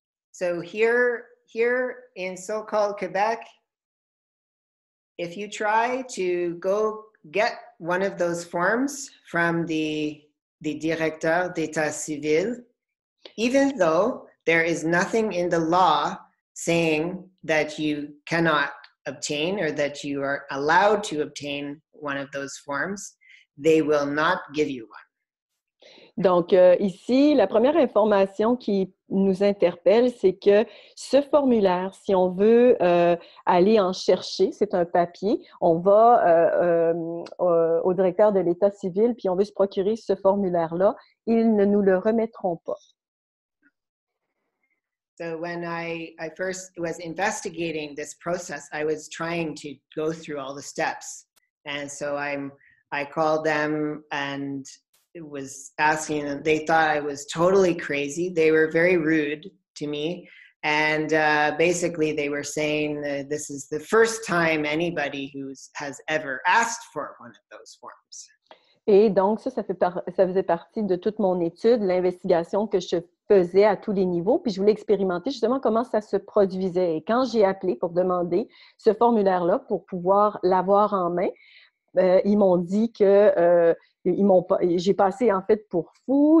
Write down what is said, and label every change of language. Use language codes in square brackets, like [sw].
[en] So here in so-called Quebec, if you try to go get one of those forms from the Directeur d'État Civil, even though there is nothing in the law saying that you cannot obtain or that you are allowed to obtain one of those forms, they will not give you one. [fr] Donc, ici, la première information qui nous interpelle, c'est que ce formulaire, si on veut aller en chercher, c'est un papier, on va au directeur de l'État civil, puis on veut se procurer ce formulaire-là, ils ne nous le remettront pas. [en] So when I first was investigating this process, I was trying to go through all the steps. And so I called them and was asking them. They thought I was totally crazy. They were very rude to me. And basically they were saying that this is the first time anybody has ever asked for one of those forms. [fr] Et donc, ça faisait partie de toute mon étude, l'investigation que je faisais à tous les niveaux. Puis je voulais expérimenter justement comment ça se produisait. Et quand j'ai appelé pour demander ce formulaire-là pour pouvoir l'avoir en main, ils m'ont dit que j'ai passé en fait pour fou.